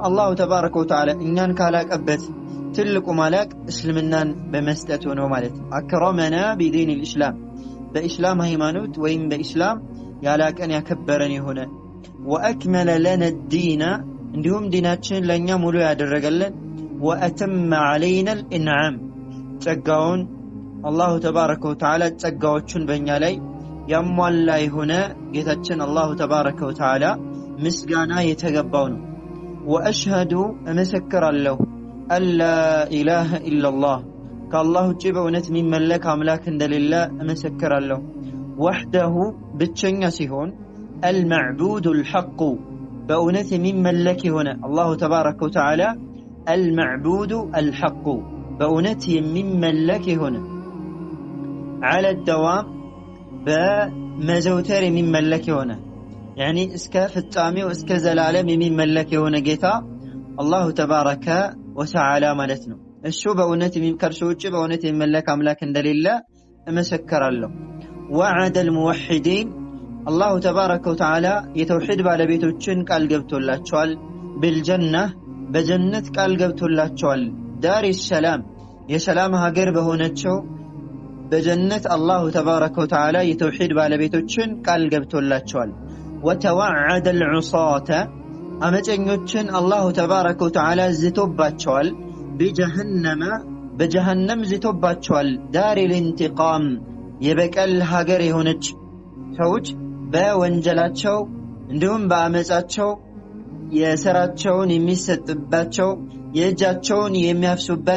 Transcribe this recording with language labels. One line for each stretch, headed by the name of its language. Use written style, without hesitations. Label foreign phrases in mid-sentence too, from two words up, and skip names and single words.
Arabic: الله تبارك وتعالى
Amharic: እኛን ካላቀበት ትልቁ ማላቅ እስልምናን በመስጠት ነው ማለት ነው።
Arabic: أكرمنا بدين الاسلام
Amharic: በእስላም ሃይማኖት ወይም በእስላም ያላቀን ያከበረን የሆነ
Arabic: وأكمل لنا الدين
Amharic: እንዲሁም ዲናችን ለኛ ሙሉ ያደረገልን
Arabic: وأتم علينا الانعام
Amharic: ጸጋውን
Arabic: الله تبارك وتعالى
Amharic: ጸጋዎቹን በእኛ ላይ ያሟላ የሆነ ጌታችን አላሁ
Arabic: تبارك وتعالى
Amharic: ምስጋና የተገባው ነው። ወአሽሀዱ እመሰክራለሁ
Arabic: ألا إله إلا الله
Amharic: ከአላህ ውጪ በእውነት የሚመለክ አምላክ እንደሌለ እመሰክራለሁ። ወህደሁ ብቸኛ ሲሆን
Arabic: المعبود الحق
Amharic: በእውነት የሚመለክ የሆነ
Arabic: الله تبارك وتعالى المعبود الحق
Amharic: በእውነት የሚመለክ የሆነ
Arabic: على الدوام
Amharic: በመዘውተር የሚመለክ የሆነ يعني እስከ ፍጻሜው እስከ ዘላለም የሚመለክ የሆነ ጌታ
Arabic: الله تبارك
Amharic: ወተዓላ ማለት ነው። እሱ በእውነት ከእርሱ ውጪ በእውነት የሚመለክ አምላክ እንደሌለ እመሰክራለሁ።
Arabic: وعد الموحدين الله تبارك وتعالى
Amharic: የተውሂድ ባለቤቶችን ቃል ገብቶላቸዋል። بالجنة በጀነት ቃል ገብቶላቸዋል።
Arabic: دار السلام
Amharic: የሰላም ሀገር በሆነችው በጀነት
Arabic: الله تبارك وتعالى
Amharic: የተውሂድ ባለቤቶችን ቃል ገብቶላቸዋል።
Arabic: وتوعد العصاة
Amharic: አመፀኞችን
Arabic: الله تبارك وتعالى
Amharic: ዝቶባቸዋል። በጀሃነም ዝቶባቸዋል።
Arabic: دار الانتقام
Amharic: የበቀል ሀገር የሆነች ሰዎች በወንጀላቸው እንዲሁም በአመፃቸው የሥራቸውን የሚሰጥባቸው የእጃቸውን የሚያፍሱበት